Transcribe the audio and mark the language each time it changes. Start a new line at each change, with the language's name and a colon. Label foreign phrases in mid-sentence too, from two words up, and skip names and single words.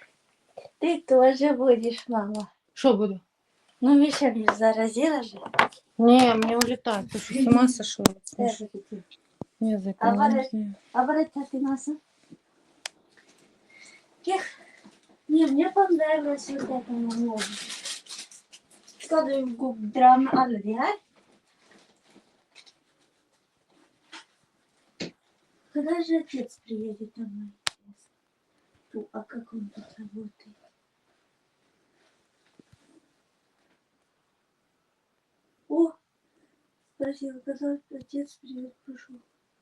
Russian: Ты тоже будешь, мама. Что буду? Ну, Миша меня заразила же. Не, мне улетать. Ты что, с ума сошла? Язык. А вот ты нас. Не, мне понравилось вот это новое.
Swedish: Ska du gå dra med alla de här?
Russian: Когда же отец приедет домой? А как он тут работает? О, спросила, когда отец приедет, пошел.